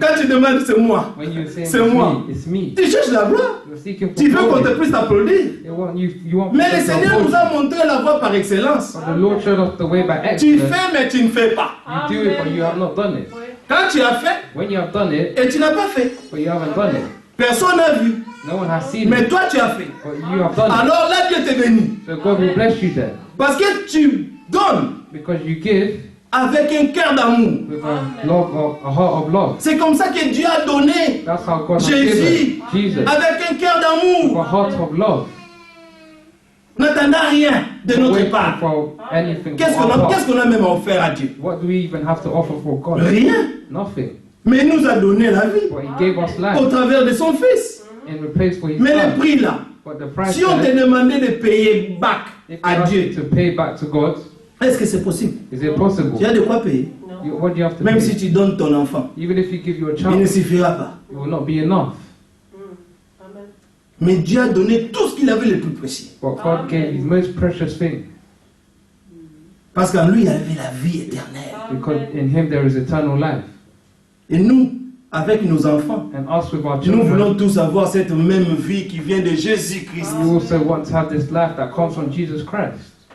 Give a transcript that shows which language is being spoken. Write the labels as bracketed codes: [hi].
[fr] Quand tu demandes c'est moi. [en] When you say [fr] C'est [en] it's [fr] moi. [en] me, it's me. [fr] Tu cherches la gloire. [en] You're seeking for [fr] Tu veux qu'on te [en] glory. [fr] puisse t'applaudir. [en] You want [fr] Mais le [en] people to [fr] Seigneur [en] applaud [fr] nous a [en] you. [fr] montré la voie par excellence. [en] But the Lord showed us the way by [fr] Tu [en] excellence. [fr] fais mais tu ne fais pas. [en] You do it, but you have not done it. [fr] Oui. Quand tu as fait [en] When you have done it, [fr] et tu n'as pas fait, [en] but you haven't done it, [fr] personne n'a vu. [en] no one has seen [fr] Mais [en] it, [fr] toi, tu as fait. [en] but you have done it. [fr] Alors là, Dieu te bénit. [en] So God will bless you then. [fr] Parce que tu donnes [en] Because you give [fr] avec un cœur d'amour. [en] with a heart of love. [fr] C'est comme ça que Dieu a donné [en] That's how God has [fr] Jésus [en] given Jesus [fr] avec un cœur [en] with a [fr] d'amour. [en] heart of love. [fr] N'attendant rien de notre [en] Waiting [fr] part. [en] for anything [fr] Qu'est-ce [en] from our [fr] qu'on [en] part. [fr] a même offert à Dieu? [en] What do we even have to offer for God? [fr] Rien. [en] Nothing. [fr] Mais il nous a donné la vie [en] But He gave us [fr] au [en] life [fr] travers de son Fils. [en] in replace for His [fr] Mais le [en] Son. [fr] prix là, [en] But the price [fr] si on te [en] there, [fr] demandait de payer back [en] if you [fr] à [en] ask [fr] Dieu, [en] you to pay back to God, [fr] est-ce que c'est possible? [en] is it possible? [fr] Tu as de quoi payer. [en] No. What do you have to [fr] Même [en] pay? [fr] si tu donnes ton enfant, [en] Even if you give your [fr] il ne [en] child, [fr] suffira pas. [en] it will not be enough. Amen. [fr] Mais Dieu a donné tout ce qu'il avait le plus précieux. [en] But God gave His most precious thing, [fr] Parce qu'en lui, il y avait la vie éternelle. [en] because in Him there is eternal life. [fr] Et nous, avec nos enfants, [en] And us with our [fr] nous [en] children, [fr] voulons tous avoir cette même vie qui vient de Jésus-Christ. [en] we also want to have this life that comes from Jesus Christ.